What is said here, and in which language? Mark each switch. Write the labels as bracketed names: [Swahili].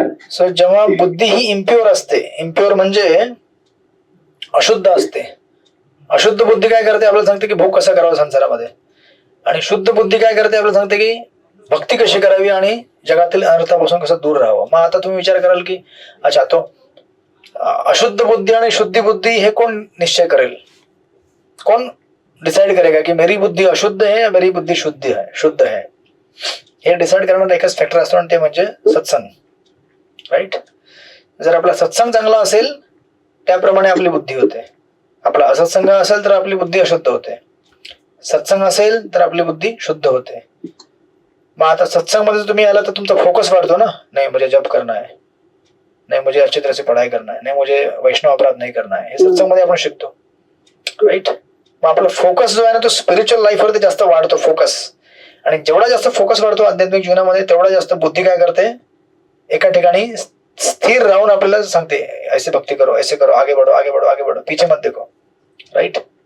[Marathi] So जेव्हा बुद्धी ही impure असते, इम्प्युअर म्हणजे अशुद्ध असते, अशुद्ध बुद्धी काय करते, आपल्याला सांगते की भोग कसा करावा संसारामध्ये, आणि शुद्ध बुद्धी काय करते, आपल्याला सांगते की भक्ती कशी करावी आणि जगातील अनर्थापासून कसं दूर राहावं. मग आता तुम्ही विचार कराल की [Hindi] अच्छा तो [Marathi] अशुद्ध बुद्धी आणि शुद्धी बुद्धी हे कोण निश्चय करेल? [Hindi] कौन डिसाइड करेगा कि मेरी बुद्धी अशुद्ध है या मेरी बुद्धी शुद्ध है? [Marathi] हे डिसाइड करणारा एकच फॅक्टर असतो आणि ते म्हणजे सत्संग. राईट. जर आपला सत्संग चांगला असेल त्याप्रमाणे आपली बुद्धी होते. आपला असत्संग असेल तर आपली बुद्धी अशुद्ध होते. सत्संग असेल तर आपली बुद्धी शुद्ध होते. मग आता सत्संग मध्ये तुम्ही आला तर तुमचा फोकस वाढतो ना. [Hindi] नाही मुझे जप करना है, नहीं मुझे अच्छी तरह से पढ़ाई करना है, नहीं मुझे वैष्णव अपराध नहीं करना है, [Marathi] हे सत्संग मध्ये आपण शिकतो. [English] Right. [Marathi] मग आपला फोकस जो आहे ना तो स्पिरिच्युअल लाईफ वरती जास्त वाढतो फोकस. आणि जेवढा जास्त फोकस वाढतो आध्यात्मिक जीवनामध्ये तेवढा जास्त बुद्धी काय करते, एका ठिकाणी स्थिर राहून आपल्याला सांगते [Hindi] ऐसे भक्ती करो, ऐसे करो, आगे बढ़ो, आगे बढ़ो, आगे बढ़ो, पीछे मत देखो. [Marathi] राईट.